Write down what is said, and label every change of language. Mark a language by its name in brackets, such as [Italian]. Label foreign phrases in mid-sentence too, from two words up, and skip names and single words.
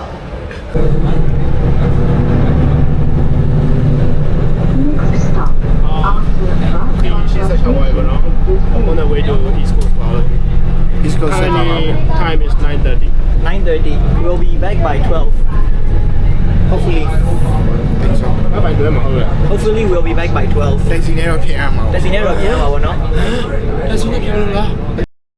[English] 86 however, no? On the way to East Coast Power. East Coast Currently, time is 9:30. 9:30 we will be back by 12 hopefully Bye bye, hopefully we'll be back by 12 [Burmese] တက်စီနဲ့တော့ဖြစ်ရမှာ တက်စီနဲ့တော့ပြန်ပါဘောနော် [English] That's what I'm